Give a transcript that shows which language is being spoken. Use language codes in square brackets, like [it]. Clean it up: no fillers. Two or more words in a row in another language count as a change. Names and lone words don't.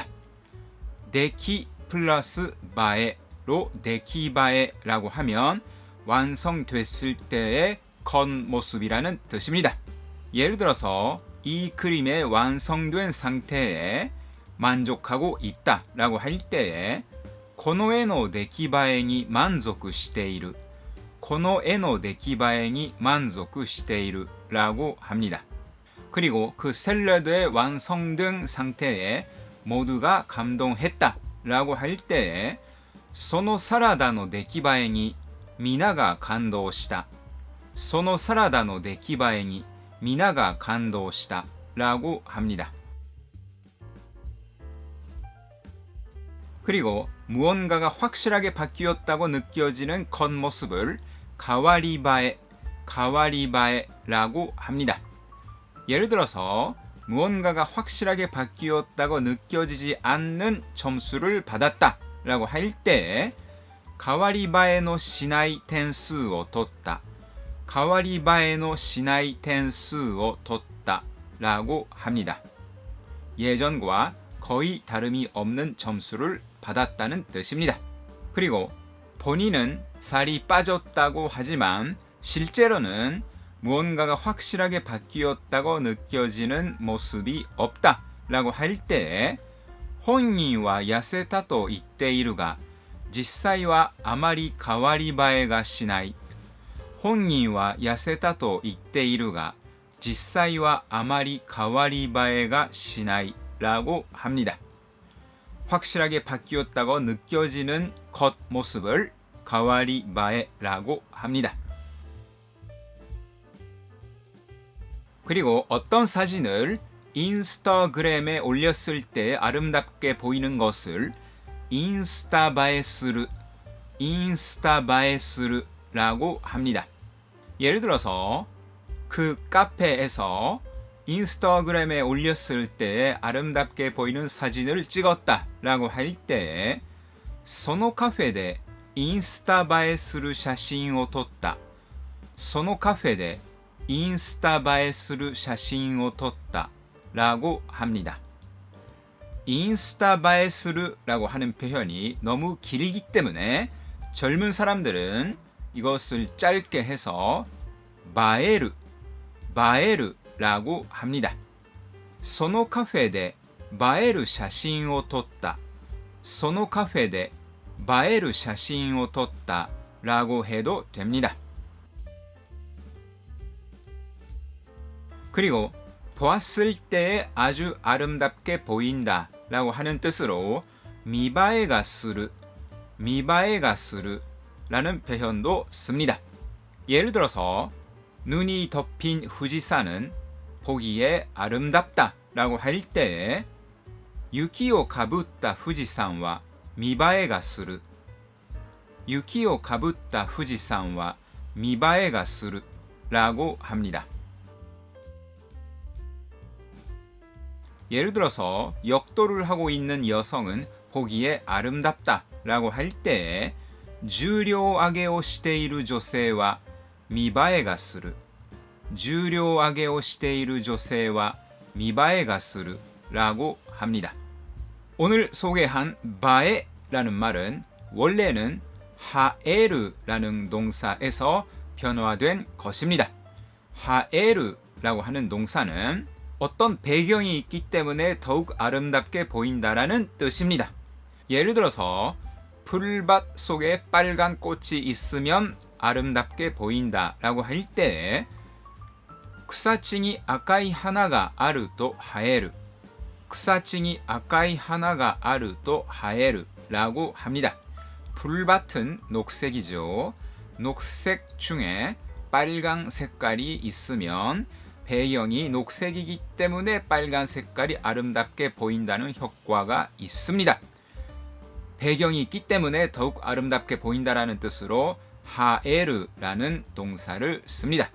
[ko] 데키 플러스 바에로 데키바에라고 하면 완성됐을 때의 겉모습이라는 뜻입니다. 예를 들어서 이 그림의 완성된 상태에 만족하고 있다라고 할 때에 [ja] この絵の出来栄えに満足している この絵の出来栄えに満足している [ko] 라고 합니다. 그리고 그 샐러드의 완성된 상태에 모두가 감동했다 라고 할 때에 [ja] そのサラダの出来栄えに皆が感動したそのサラダの出来栄えに皆が感動した [ko] 라고 합니다. 그리고 무언가가 확실하게 바뀌었다고 느껴지는 겉모습을 가와리바에라고 합니다. 예를 들어서 무언가가 확실하게 바뀌었다고 느껴지지 않는 점수를 받았다 라고 할 때 [ja] 変わり映えのしない点数を取った 変わり映えのしない点数を取った [ko] 라고 합니다. 예전과 거의 다름이 없는 점수를 받았다는 뜻입니다. 그리고 본인은 살이 빠졌다고 하지만 실제로는 무언가가 확실하게 바뀌었다고 느껴지는 모습이 없다 라고 할 때 [ja] 本人は痩せたと言っているが実際はあまり変わり映えがしない本人は痩せたと言っているが実際はあまり変わり映えがしない [ko] 라고 합니다. 확실하게 바뀌었다고 느껴지는 겉모습을 가와리바에라고 합니다. 그리고 어떤 사진을 인스타그램에 올렸을 때 아름답게 보이는 것을 인스타바에스르라고 합니다. 예를 들어서 그 카페에서 인스타그램에 올렸을 때 아름답게 보이는 사진을 찍었다 라고 할 때 [ja] そのカフェでインスタ映えする写真を撮ったそのカフェでインスタ映えする写真を撮った [ko] 라고 합니다. [ja] インスタ映えする [ko] 라고 하는 표현이 너무 길기 때문에 젊은 사람들은 이것을 짧게 해서 바에르 라고 합니다. [ja] そのカフェで映える写真を撮ったそのカフェで映える写真を撮った [ko] 라고 해도 됩니다. 그리고 보았을 때 아주 아름답게 보인다 라고 하는 뜻으로 [ja] 見栄えがする [ko] 라는 표현도 씁니다. 예를 들어서 눈이 덮인 후지산은 보기에 아름답다 라고 할 때에 [ja] 雪をかぶった富士山は見栄えがする雪をかぶった富士山は見栄えがする [ko] 라고 합니다. 예를 들어서 역도를 하고 있는 여성은 보기에 아름답다 라고 할 때에 [ja] 重量上げをしている女性は見栄えがする重量上げをしている女性は見栄えがする [ko] 라고 합니다. 오늘 소개한 바에라는 말은 원래는 하에르라는 동사에서 변화된 것입니다. 하에르라고 하는 동사는 어떤 배경이 있기 때문에 더욱 아름답게 보인다라는 뜻입니다. 예를 들어서 풀밭 속에 빨간 꽃이 있으면 아름답게 보인다라고 할 때 [ja] 草地に赤い花があると映える草地に赤い花があると映える [ko] 라고 합니다. 풀밭은 녹색이죠. 녹색 중에 빨강 색깔이 있으면 배경이 녹색이기 때문에 빨간 색깔이 아름답게 보인다는 효과가 있습니다. 배경이 있기 때문에 더욱 아름답게 보인다라는 뜻으로 하에르라는 동사를 씁니다.